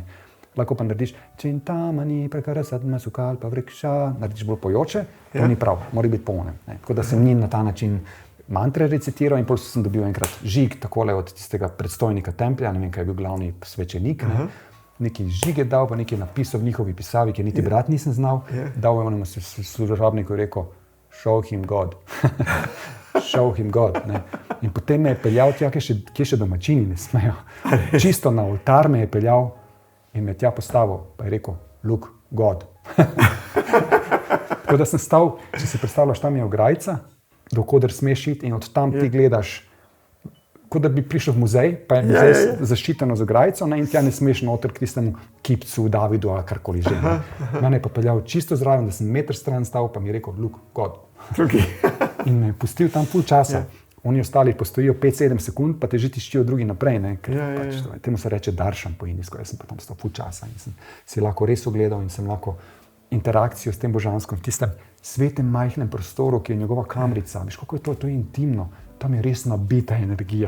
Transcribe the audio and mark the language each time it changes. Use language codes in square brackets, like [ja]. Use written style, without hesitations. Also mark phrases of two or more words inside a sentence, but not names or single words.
[sl] Lahko pa narediš [sa] čintamani pragarazadma sukalpa vrikša, [sl] narediš bolj pojoče, to ni prav, mora biti polne, ne. Tako da sem njim na ta način mantre recitiral in potem sem dobil enkrat žig takole od tistega predstojnika templja, ne vem, kaj je bil glavni svečenik, ne. Neki žig je dal, pa neki napisal v njihovi pisavi, ki niti brati nisem znal, dal je onemu služabniku in rekel, [en] show him God. Show him God, [sl] ne. In potem me je peljal tja, kje še domačini ne smejo. Čisto na oltar me je peljal in me tja postavil, pa je rekel, [en] look, God. [sl] Tako da sem stal, če si predstavljaš, tam je ograjica, do koder smeš iti in od tam ti gledaš, kot da bi prišel v muzej, pa je muzej zaščiteno z ograjico, ne, in tja ne smeš noter k tistemu kipcu, Davidu ali karkoli že. Mene je pa peljal čisto zraven, da sem meter stran stal, pa mi je rekel, [en] look, God. [sl] In me je pustil tam pol časa. Oni ostali postojijo 5-7 sekund, pa te že tiščijo drugi naprej, ne, ker pač temu se reče daršan po indijsko, jaz sem pa tam stal pol časa in sem si lahko res ogledal in sem lahko interakcijo s tem božanskom v tistem svetem majhnem prostoru, ki je njegova kamrica. Veš, kako je to je intimno, tam je res nabita energija.